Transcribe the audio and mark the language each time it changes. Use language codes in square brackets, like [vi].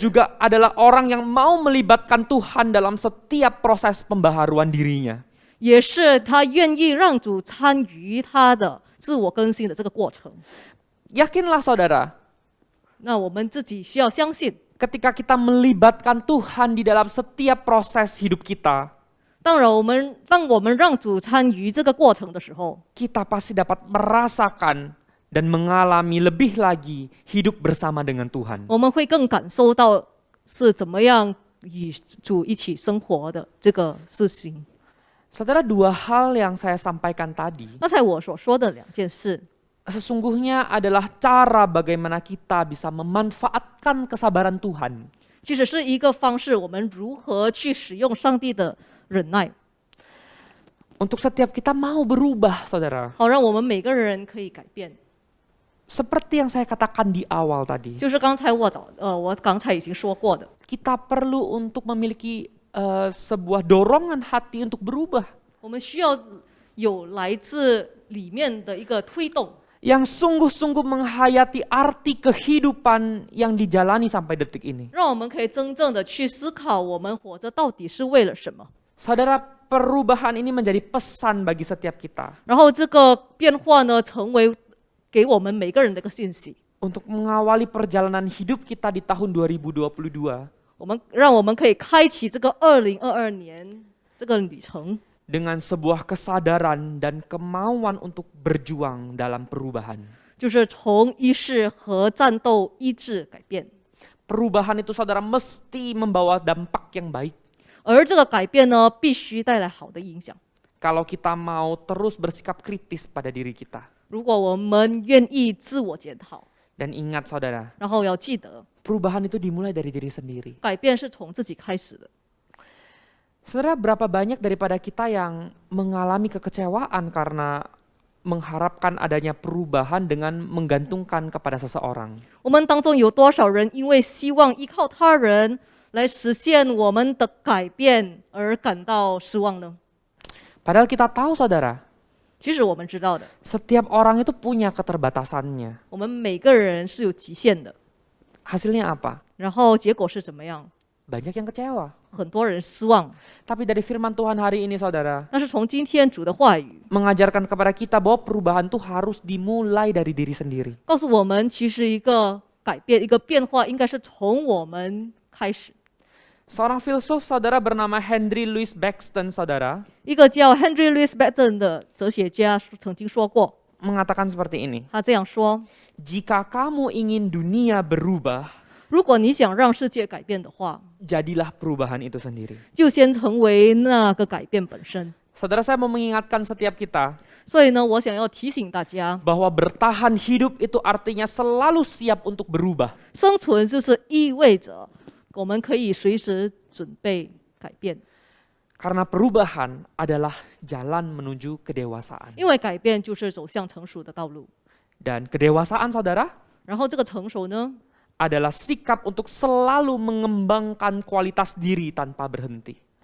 [id] juga adalah orang yang mau melibatkan Tuhan dalam setiap proses pembaharuan dirinya. [zh] 也是他愿意让主参与他的自我更新的这个过程。 [id] Yakinlah saudara, [zh] 那我们自己需要相信， [id] ketika kita melibatkan Tuhan di dalam setiap proses hidup kita, [zh] 当我们让主参与这个过程的时候， [id] kita pasti dapat merasakan dan mengalami lebih lagi hidup bersama dengan Tuhan. [zh] 我们会更感受到是怎么样与主一起生活的这个事情。 [id] Saudara, dua hal yang saya sampaikan tadi [zh] 刚才我所说的两件事， [id] sesungguhnya adalah cara bagaimana kita bisa memanfaatkan kesabaran Tuhan [zh] 其实是一个方式，我们如何去使用上帝的忍耐， [id] untuk setiap kita mau berubah, saudara. [zh] 好让我们每个人可以改变。 [id] Seperti yang saya katakan di awal tadi, [zh] 就是刚才我刚才已经说过的， [id] kita perlu untuk memiliki sebuah dorongan hati untuk berubah [zh] 我们需要有来自里面的一个推动， [id] yang sungguh-sungguh menghayati arti kehidupan yang dijalani sampai detik ini. [zh] 让我们可以真正的去思考我们活着到底是为了什么。 [id] Saudara, perubahan ini menjadi pesan bagi setiap kita [zh] 然后这个变化呢，成为给我们每个人的一个信息， [id] untuk mengawali perjalanan hidup kita di tahun 2022 [zh] 让我们可以开启这个2022年这个旅程， [id] dengan sebuah kesadaran dan kemauan untuk berjuang dalam perubahan. [zh] 就是从医治和战斗医治改变。 [id] Perubahan itu saudara mesti membawa dampak yang baik. [zh] 而这个改变呢，必须带来好的影响。 [id] Kalau kita mau terus bersikap kritis pada diri kita. [zh] 如果我们愿意自我检讨， [id] Dan ingat saudara, [zh] 然后要记得， [id] perubahan itu dimulai dari diri sendiri. [zh] 改变是从自己开始的。 [id] Saudara, berapa banyak daripada kita yang mengalami kekecewaan karena mengharapkan adanya perubahan dengan menggantungkan kepada seseorang. [zh] 我们当中有多少人因为希望依靠他人来实现我们的改变而感到失望呢？ [id] Padahal kita tahu saudara, [zh] 其实我们知道的， [id] setiap orang itu punya keterbatasannya. [zh] 我们每个人是有极限的。 [id] Hasilnya apa? [zh] 然后结果是怎么样？ [id] Banyak yang kecewa. [zh] 很多人失望。 [id] Tapi dari firman Tuhan hari ini saudara, [zh] 但是从今天主的话语 [id] mengajarkan kepada kita bahwa perubahan itu harus dimulai dari diri sendiri. [zh] 告诉我们，其实一个改变、一个变化，应该是从我们开始。 [id] Seorang filsuf saudara bernama Henry Louis Baxton saudara [zh] 一个叫 Henry Louis Baxton 的哲学家曾经说过， [id] mengatakan seperti ini. [zh] 他这样说： [id] Jika kamu ingin dunia berubah, [zh] 如果你想让世界改变的话， [id] jadilah perubahan itu sendiri. [zh] 就先成为那个改变本身。 [id] Saudara, saya mau mengingatkan setiap kita [zh] 所以呢，我想要提醒大家， [id] bahwa bertahan hidup itu artinya selalu siap untuk berubah. [zh] 生存就是意味着我们可以随时准备改变， [id] Karena perubahan adalah jalan menuju kedewasaan. [zh] 因为改变就是走向成熟的道路。 [id] Dan kedewasaan saudara [zh] 然后这个成熟呢， [id] adalah sikap untuk selalu mengembangkan kualitas diri tanpa berhenti.